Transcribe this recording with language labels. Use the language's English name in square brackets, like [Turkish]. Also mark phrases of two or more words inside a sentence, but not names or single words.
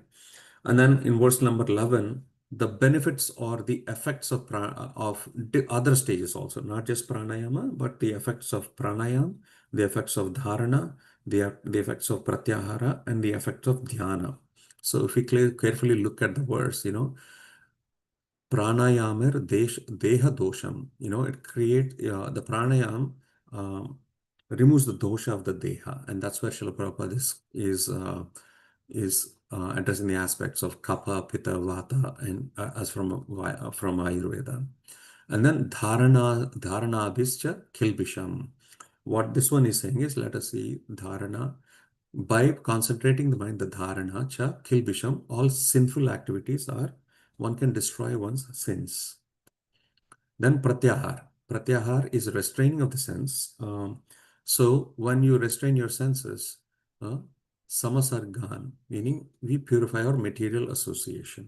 [English] And then in verse number 11, the benefits or the effects of other stages also, not just pranayama, but the effects of pranayam, the effects of dharana, the effects of pratyahara, and the effects of dhyana. So if we carefully look at the verse, [Sanskrit] pranayamir deha dosham, [English] it creates the pranayam um, removes the dosha of the deha, and that's where Srila Prabhupada is addressing the aspects of kapha, pitta, vata, and as from Ayurveda. And then [Sanskrit] dharana abhischa kilbisham. [English] What this one is saying is, let us see dharana. By concentrating the mind, the [Sanskrit] dharana, cha, kilbisham, [English] all sinful activities are, one can destroy one's sins. Then pratyahar. Pratyahar is restraining of the sense. So when you restrain your senses, samas are gone, meaning we purify our material association.